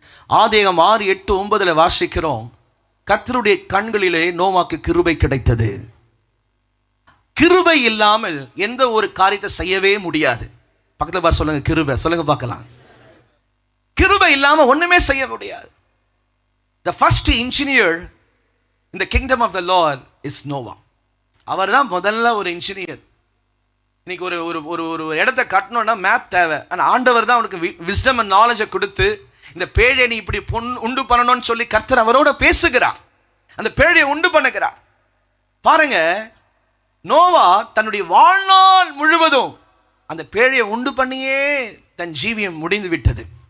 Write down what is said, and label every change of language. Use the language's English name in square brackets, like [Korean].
[Tamil] ஆதியாகமம் 6, 8, 9 வாசிக்கிறோம், கர்த்தருடைய கண்களிலே நோவாக்கு கிருபை கிடைத்தது. கிருபை இல்லாமல் எந்த ஒரு காரியத்தை செய்யவே முடியாது. பக்கத்துல பார் சொல்லுங்க, கிருபை சொல்லுங்க பார்க்கலாம். கிருபை இல்லாம ஒண்ணுமே செய்ய முடியாது. [English] The first engineer in the kingdom of the Lord is Noah. [Tamil] அவர் தான் முதல்ல ஒரு இன்ஜினியர். இன்னைக்கு ஒரு ஒரு ஒரு ஒரு இடத்தை கட்டணும்னா மேப் தேவை. ஆனால் ஆண்டவர் தான் அவனுக்கு விஸ்டம் அண்ட் நாலேஜை கொடுத்து இந்த பேழையை நீ இப்படி உண்டு பண்ணணும்னு சொல்லி கர்த்தர் அவரோட பேசுகிறார், அந்த பேழையை உண்டு பண்ணுகிறார். பாருங்க, நோவா தன்னுடைய வாழ்நாள் முழுவதும் அந்த பேழையை உண்டு பண்ணியே தன் ஜீவியம் முடிந்து விட்டது.